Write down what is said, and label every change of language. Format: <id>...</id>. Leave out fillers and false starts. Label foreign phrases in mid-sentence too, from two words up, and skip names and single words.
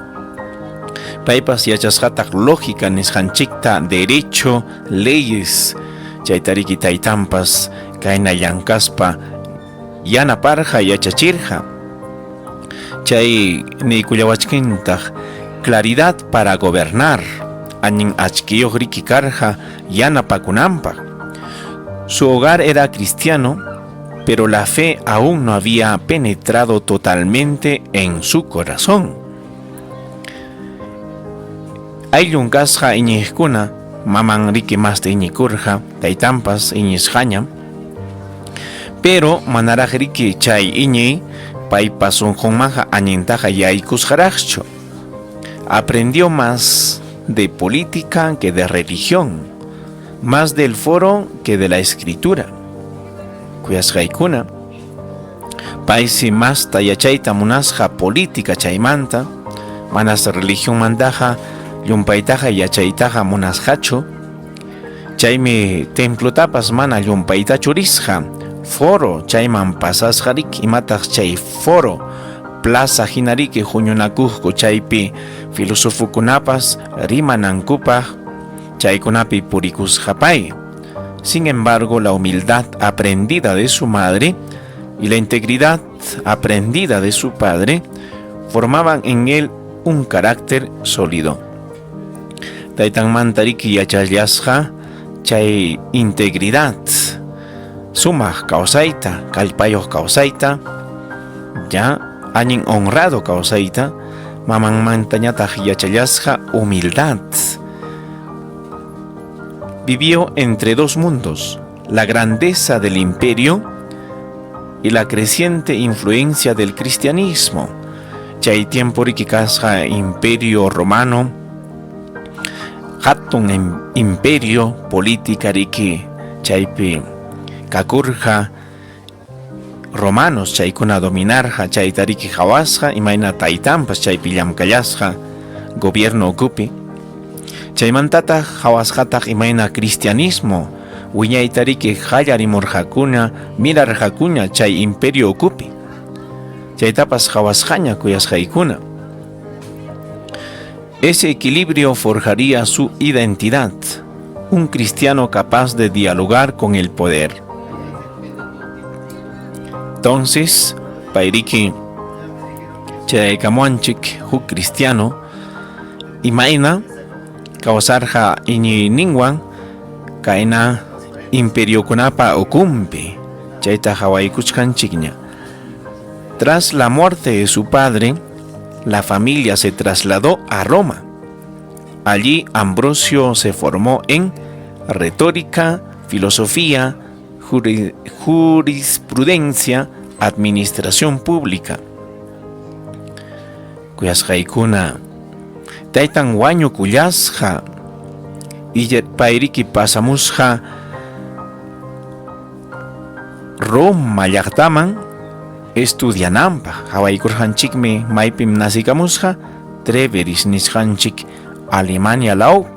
<qu>Paypas yachasqataq lógica nisqanchikta, derecho, leyes, chaytariki taytanpas kayna llankaspa yanaparqa yachachirqa.</qu> <es>Chay niykullawachkintaq claridad para gobernar,</es> <qu>añin achkiyuq riki karqa yanapakunanpaq.</qu> <es>Su hogar era cristiano, pero la fe aún no había penetrado totalmente en su corazón.</es> <qu>Ayllun kasqa iñiqkuna maman riki masta iñikurqa taytanpas iñisqaña, pero manaraq riki chay iñiy paypas unqunmanqa añintaqa yaykusqaraqchu.</qu> <es>Aprendió más de política que de religión, más del foro que de la escritura.</es> <qu>Kuyasqaykuna, paysi masta yachayta munasqa política chaymanta, manas religión mantaqa llumpaytaqa yachaytaqa munasqachu. Chaymi templotapas mana llumpaytachu risqa, foro chayman pasasqa riki, imataq chay foro plaza hinariki huñunakuqku chaypi filosofokunapas rimanankupaq chaykunapi purikusqapay.</qu> <es>Sin embargo, la humildad aprendida de su madre y la integridad aprendida de su padre formaban en él un carácter sólido.</es> <qu>Taytanmanta riki yachallasqa chay integridad, sumaq kawsayta, kallpayuq kawsayta, ya añin honrado kawsayta, mamanmantañataq yachallasqa humildad.</qu> <es>Vivió entre dos mundos, la grandeza del imperio y la creciente influencia del cristianismo.</es> <qu>Chay tiempo riki kasqa imperio romano, hatun imperio política riki chaypi kakurqa romanos chaykuna dominarqa, chayta riki hawasqa, imayna taytanpas chaypi llamkallasqa gobierno ukupi. Chaymantataq hawasqataq imayna cristianismo wiñayta riki qallarimurqakuna, mirarqakuna chay imperio ukupi. Chaytapas hawasqaña kuyasqaykuna.</qu> <es>Ese equilibrio forjaría su identidad, un cristiano capaz de dialogar con el poder. Entonces,</es> <qu>pairiki chaykamuanchik huk cristiano imayna kawsarqa iñiyninwan kayna imperiokunapa ukumpi, chayta hawaykuchkanchikña.</qu> <es>Tras la muerte de su padre, la familia se trasladó a Roma. Allí Ambrosio se formó en retórica, filosofía, jurisprudencia, administración pública.</es> <qu>Kuyasqaykuna, taytan wañukullasqa payriki pasamusqa Roma llaqtaman estudiananpaq. Hawaykurqanchikmi maypim nasikamusqa, Treveris nisqanchik Alemania lawpi.</qu>